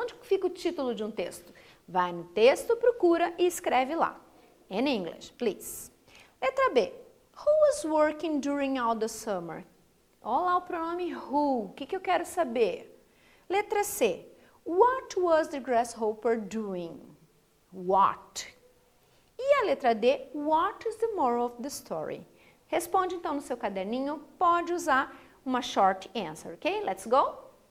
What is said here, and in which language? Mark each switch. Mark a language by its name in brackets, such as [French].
[Portuguese] Onde fica o título de um texto? Vai no texto, procura e escreve lá. [English] In English, please. [Portuguese] Letra B. [English] Who was working during all the summer? [Portuguese] Olha lá o pronome who. O que eu quero saber? Letra C. [English] What was the grasshopper doing? What? [Portuguese] E a letra D, [English] what is the moral of the story? [Portuguese] Responde então no seu caderninho, pode usar uma [English] short answer, [Portuguese] ok? [English] Let's go?